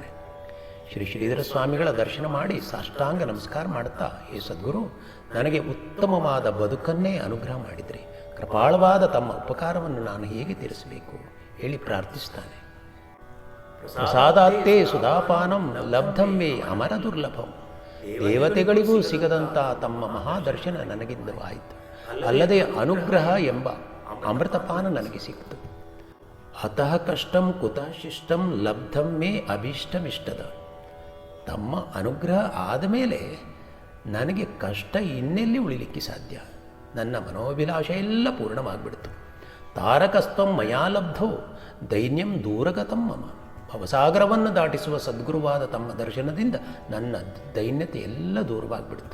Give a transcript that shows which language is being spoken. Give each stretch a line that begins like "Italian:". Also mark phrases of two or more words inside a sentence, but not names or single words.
Kannada: ಶ್ರೀ ಶ್ರೀಧರ ಸ್ವಾಮಿಗಳ ದರ್ಶನ ಮಾಡಿ ಸಾಷ್ಟಾಂಗ ನಮಸ್ಕಾರ ಮಾಡುತ್ತಾ, ಹೇ ಸದ್ಗುರು, ನನಗೆ ಉತ್ತಮವಾದ ಬದುಕನ್ನೇ ಅನುಗ್ರಹ ಮಾಡಿದ್ರಿ, ಕೃಪಾಳವಾದ ತಮ್ಮ ಉಪಕಾರವನ್ನು ನಾನು ಹೇಗೆ ತೀರಿಸಬೇಕು ಹೇಳಿ ಪ್ರಾರ್ಥಿಸ್ತಾನೆ.
Sanskrit: ಪ್ರಸಾದಾತ್ತೇ ಸುಧಾಪಾನಂ ಲಬ್ಧಂ ಮೇ ಅಮರ ದುರ್ಲಭಂ.
Kannada: ದೇವತೆಗಳಿಗೂ ಸಿಗದಂಥ ತಮ್ಮ ಮಹಾದರ್ಶನ ನನಗಿಂದ ಆಯಿತು, ಅಲ್ಲದೆ ಅನುಗ್ರಹ ಎಂಬ ಅಮೃತಪಾನ ನನಗೆ ಸಿಕ್ತು.
Sanskrit: ಅತಃ ಕಷ್ಟಂ ಕುತಃ ಶಿಷ್ಟಂ ಲಬ್ಧಂ ಮೇ ಅಭೀಷ್ಟಮಿಷ್ಟದ.
Kannada: ತಮ್ಮ ಅನುಗ್ರಹ ಆದ ಮೇಲೆ ನನಗೆ ಕಷ್ಟ ಇನ್ನೆಲ್ಲಿ ಉಳಿಲಿಕ್ಕೆ ಸಾಧ್ಯ? ನನ್ನ ಮನೋಭಿಲಾಷ ಎಲ್ಲ ಪೂರ್ಣವಾಗಿಬಿಡ್ತು.
Sanskrit: ತಾರಕಸ್ತಂ ಮಯಾ ಲಬ್ಧೋ ದೈನ್ಯಂ ದೂರಗತಂ ಮಮ.
Kannada: ಭವಸಾಗರವನ್ನು ದಾಟಿಸುವ ಸದ್ಗುರುವಾದ ತಮ್ಮ ದರ್ಶನದಿಂದ ನನ್ನ ದೈನ್ಯತೆ ಎಲ್ಲ ದೂರವಾಗಿಬಿಡ್ತು.